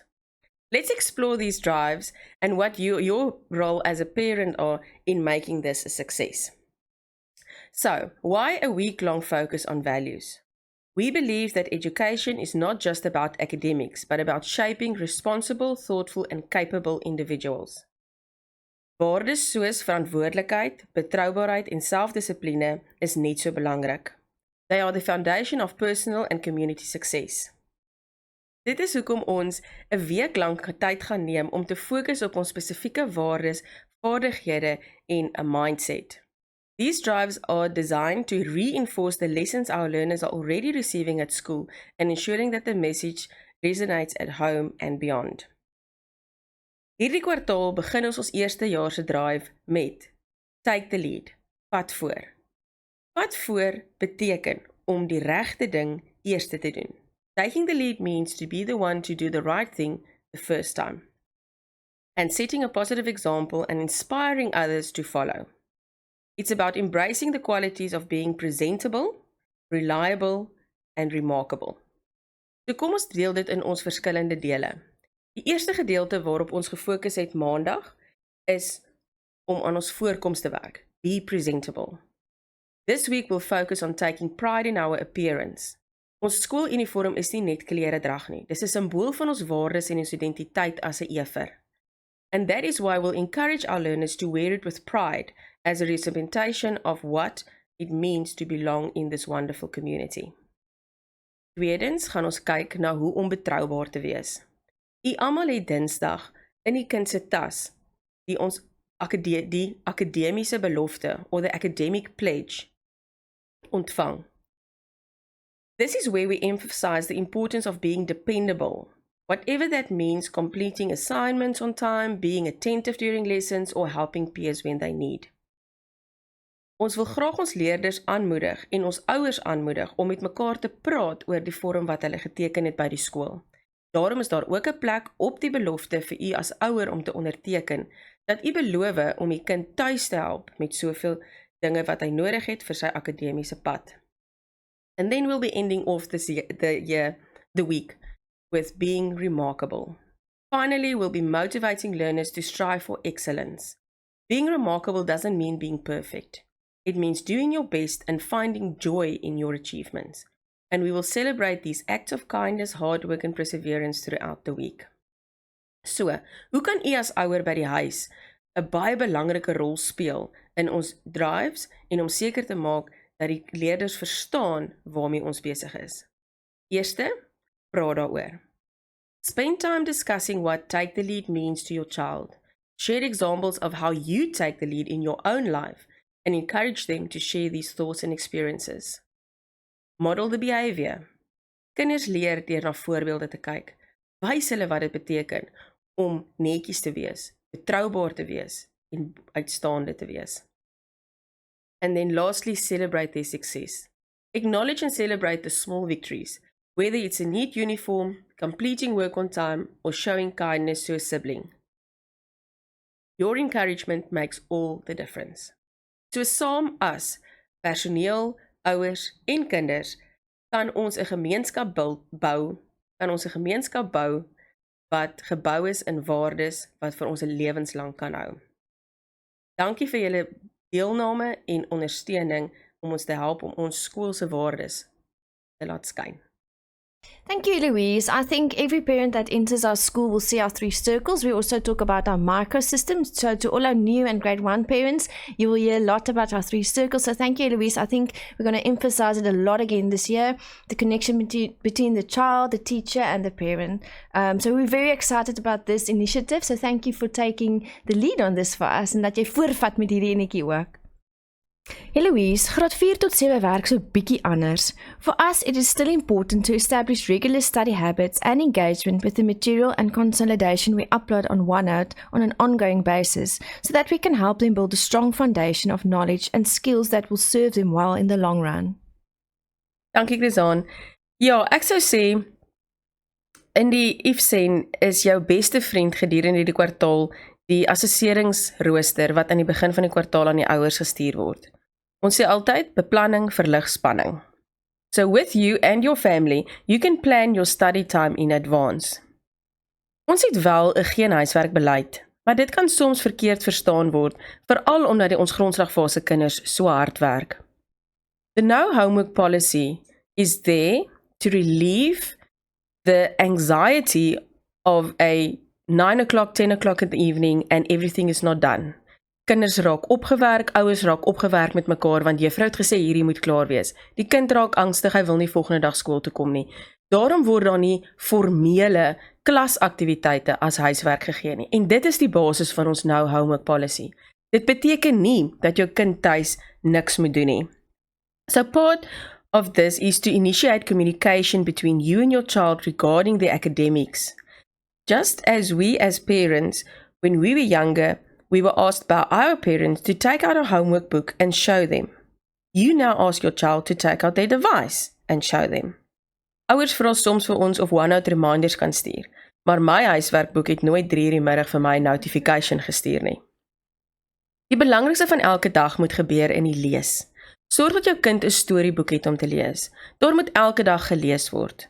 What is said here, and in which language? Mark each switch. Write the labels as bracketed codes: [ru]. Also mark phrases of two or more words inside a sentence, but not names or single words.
[en] Let's explore these drives and what your role as a parent are in making this a success. So, why a week-long focus on values? We believe that education is not just about academics, but about shaping responsible, thoughtful, and capable individuals. [af] Waardes soos verantwoordelikheid, betroubaarheid en selfdissipline is net so belangrik. [en] They are the foundation of personal and community success. [af] Dit is hoekom ons 'n week lank tyd gaan neem om te fokus op ons spesifieke waardes, vaardighede en 'n mindset. [en] These drives are designed to reinforce the lessons our learners are already receiving at school and ensuring that the message resonates at home and beyond. [af] Hierdie kwartaal begin ons eerstejaarse drive met Take the Lead, vat voor. Vat voor beteken om die regte ding eerste te doen. [en] Taking the lead means to be the one to do the right thing the first time. And setting a positive example and inspiring others to follow. It's about embracing the qualities of being presentable, reliable, and remarkable. [af] So kom ons deel dit in ons verskillende dele. Die eerste gedeelte waarop ons gefokus het maandag is om aan ons voorkoms te werk. [en] Be presentable. This week we'll focus on taking pride in our appearance. [af] Ons skooluniform is nie net kleredrag nie. Dis 'n simbool van ons waardes en ons identiteit as 'n Effer. [en] And that is why we'll encourage our learners to wear it with pride as a representation of what it means to belong in this wonderful community. [af] Tweedens gaan ons kyk na hoe om betroubaar te wees. U almal het Dinsdag in die kind se tas die ons die akademiese belofte [en] or the academic pledge [af] ontvang. [en] This is where we emphasize the importance of being dependable. Whatever that means, completing assignments on time, being attentive during lessons, or helping peers when they need. [af] Ons wil graag ons leerders aanmoedig en ons ouers aanmoedig om met mekaar te praat oor die vorm wat hulle geteken het by die skool. Daarom is daar ook 'n plek op die belofte vir u as ouer om te onderteken dat u beloof om u kind tuis te help met soveel dinge wat hy nodig het vir sy akademiese pad. [en] And then we'll be ending off the week with being remarkable. Finally, we'll be motivating learners to strive for excellence. Being remarkable doesn't mean being perfect. It means doing your best and finding joy in your achievements. And we will celebrate these acts of kindness, hard work and perseverance throughout the week. [af] So, hoe kan u as ouer by die huis 'n baie belangrike rol speel in ons drives en om seker te maak dat die leerders verstaan waarmee ons besig is? Eerste, praat daaroor. [en] Spend time discussing what take the lead means to your child. Share examples of how you take the lead in your own life and encourage them to share these thoughts and experiences. Model the behavior. [af] Kinders leer deur na voorbeelde te kyk. Wys hulle wat dit beteken om netjies te wees, betroubaar te wees en uitstaande te wees. [en] And then lastly, celebrate their success. Acknowledge and celebrate the small victories, whether it's a neat uniform, completing work on time, or showing kindness to a sibling. Your encouragement makes all the difference. [af] So saam as personeel, ouers en kinders kan ons 'n gemeenskap bou, wat gebou is in waardes wat vir ons 'n lewenslang kan hou. Dankie vir julle deelname en ondersteuning om ons te help om ons skool se waardes te laat skyn. [en] Thank you, Louise. I think every parent that enters our school will see our 3 circles. We also talk about our microsystems. So to all our new and grade 1 parents, you will hear a lot about our 3 circles. So thank you, Louise. I think we're going to emphasize it a lot again this year, the connection between the child, the teacher, and the parent. So we're very excited about this initiative. So thank you for taking the lead on this for us and [af] dat jy voorvat met hierdie enetjie ook. Hey Louise, graad 4 tot 7 werk so bietjie anders. [en] For us, it is still important to establish regular study habits and engagement with the material and consolidation we upload on OneNote on an ongoing basis, so that we can help them build a strong foundation of knowledge and skills that will serve them well in the long run. [af] Dankie, Chris-Anne. Ja, ek sou sê, in die IFSEN is jou beste vriend gedurende die kwartaal die assesseringsrooster wat aan die begin van die kwartaal aan die ouers gestuur word. Ons sê altyd, beplanning verlig spanning. [en] So with you and your family, you can plan your study time in advance. [af] Ons het wel 'n geen huiswerkbeleid, maar dit kan soms verkeerd verstaan word, veral omdat ons grondslagfase kinders so hard werk. [en] The no homework policy is there to relieve the anxiety of a 9 o'clock, 10 o'clock in the evening and everything is not done. [af] Kinders raak opgewerk, ouers raak opgewerk met mekaar want juffrou het gesê hierdie moet klaar wees. Die kind raak angstig, hy wil nie volgende dag skool toe kom nie. Daarom word daar nie formele klasaktiwiteite as huiswerk gegee nie. En dit is die basis van ons [en] no homework policy. [af] Dit beteken nie dat jou kind tuis niks moet doen nie. [en] So part of this is to initiate communication between you and your child regarding their academics. Just as we as parents, when we were younger, we were asked by our parents to take out a homework book and show them. You now ask your child to take out their device and show them. [af] Ouers vra soms vir ons of OneNote reminders kan stuur, maar my huiswerkboek het nooit 3 uur die middag vir my notification gestuur nie. Die belangrikste van elke dag moet gebeur in die lees. Sorg dat jou kind 'n storieboek het om te lees. Daar moet elke dag gelees word.